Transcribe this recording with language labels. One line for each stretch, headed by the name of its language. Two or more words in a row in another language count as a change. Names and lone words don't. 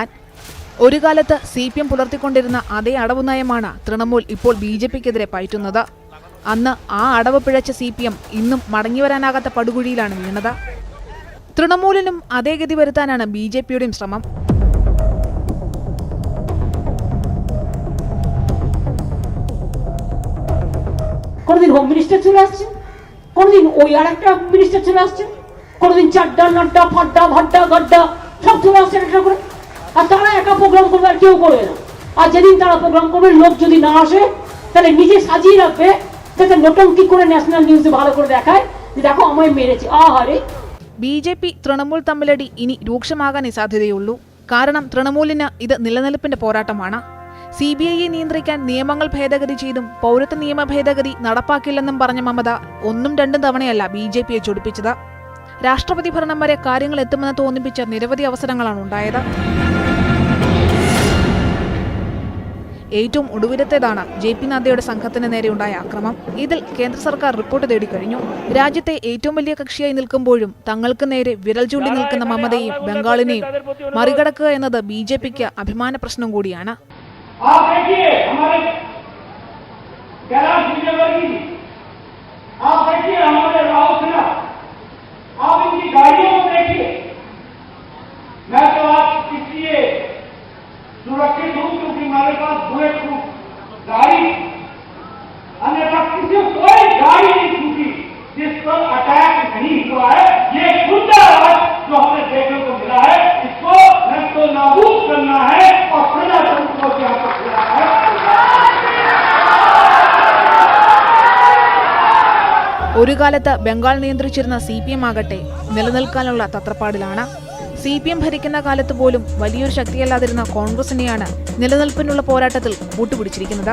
Malayalam: ഒരു കാലത്ത് CPM പുലർത്തിക്കൊണ്ടിരുന്ന അതേ അടവ് നയമാണ് തൃണമൂൽ ഇപ്പോൾ BJPക്കെതിരെ പയറ്റുന്നത്. അന്ന് ആ അടവ് പിഴച്ച CPM ഇന്നും മടങ്ങിവരാനാകാത്ത പടുകുഴിയിലാണ് വീണത്. തൃണമൂലിനും അതേ ഗതി വരുത്താനാണ് BJPയുടെയും ശ്രമം.
Bangla: কোনদিন
English: home minister
Bangla: চলে আসছেন, কোনদিন ওই আর একটা মিনিস্টার চলে আসছেন, কোনদিন চাড্ডা নাড্ডা ফাড্ডা ভাড্ডা গাড্ডা সব চলে আসছেন একটা করে। আর তারা একা প্রোগ্রাম করবে আর কেউ করবে না। আর যেদিন তারা প্রোগ্রাম করবে লোক যদি না আসে তাহলে নিজে সাজিয়ে রাখবে, যাতে নটঙ্কি করে
English: national news
Bangla: ভালো করে দেখায় যে দেখো আমায় মেরেছে। ആഹാരെ
Malayalam: BJP തൃണമൂൽ തമ്മിലടി ഇനി രൂക്ഷമാകാനേ സാധ്യതയുള്ളൂ. കാരണം തൃണമൂലിന് ഇത് നിലനിൽപ്പിന്റെ പോരാട്ടമാണ്. CBIയെ നിയന്ത്രിക്കാൻ നിയമങ്ങൾ ഭേദഗതി ചെയ്തും പൗരത്വ നിയമ ഭേദഗതി നടപ്പാക്കില്ലെന്നും പറഞ്ഞ മമത ഒന്നും രണ്ടും തവണയല്ല BJPയെ ചൊടിപ്പിച്ചത്. രാഷ്ട്രപതി ഭരണം വരെ കാര്യങ്ങൾ എത്തുമെന്ന് തോന്നിപ്പിച്ച നിരവധി അവസരങ്ങളാണ് ഉണ്ടായത്. ഏറ്റവും ഒടുവിലത്തേതാണ് JP നദ്ദയുടെ സംഘത്തിന് നേരെയുണ്ടായ ആക്രമം. ഇതിൽ കേന്ദ്ര സർക്കാർ റിപ്പോർട്ട് തേടിക്കഴിഞ്ഞു. രാജ്യത്തെ ഏറ്റവും വലിയ കക്ഷിയായി നിൽക്കുമ്പോഴും തങ്ങൾക്ക് നേരെ വിരൽ ചൂണ്ടി നിൽക്കുന്ന മമതയെയും ബംഗാളിനെയും മറികടക്കുക എന്നത് BJPക്ക് അഭിമാന പ്രശ്നം കൂടിയാണ്.
Hindi: आप देखिए हमारे कैलाश विजयवर्गीय, आप देखिए हमारे राव सिन्हा, आप इनकी गाड़ियों को देखिए। मैं तो आज इसलिए सुरक्षित हूं क्योंकि हमारे पास
English: bullet proof
Hindi: गाड़ी, अन्यथा किसी कोई गाड़ी नहीं छूटी जिस पर अटैक नहीं हुआ है। ये गुंडा राज जो हमें देखने को मिला है, इसको तो नाबूद करना है और प्रजातंत्र को यहाँ पर खिलाना है।
Malayalam: ഒരു കാലത്ത് ബംഗാൾ നിയന്ത്രിച്ചിരുന്ന CPM ആകട്ടെ നിലനിൽക്കാനുള്ള തത്രപ്പാടിലാണ്. CPM ഭരിക്കുന്ന കാലത്ത് പോലും വലിയൊരു ശക്തിയല്ലാതിരുന്ന കോൺഗ്രസിനെയാണ് നിലനിൽപ്പിനുള്ള പോരാട്ടത്തിൽ കൂട്ടുപിടിച്ചിരിക്കുന്നത്.